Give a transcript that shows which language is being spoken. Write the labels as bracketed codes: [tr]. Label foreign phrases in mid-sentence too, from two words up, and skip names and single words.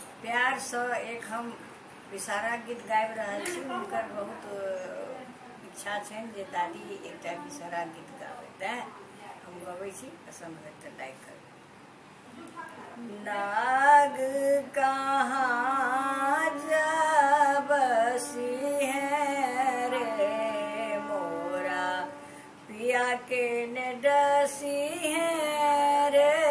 [mai] प्यार सँ एक हम विषहारा गीत गाबि रहल छी। हुनकर बहुत इच्छा छनि जे दादी एकटा विषहारा गीत गाबै, तेँ हम गबै छी। पसन्द होय तऽ लाइक करू। नाग कहाँ जा बसी है रे मोरा पिया के ने डसी है रे।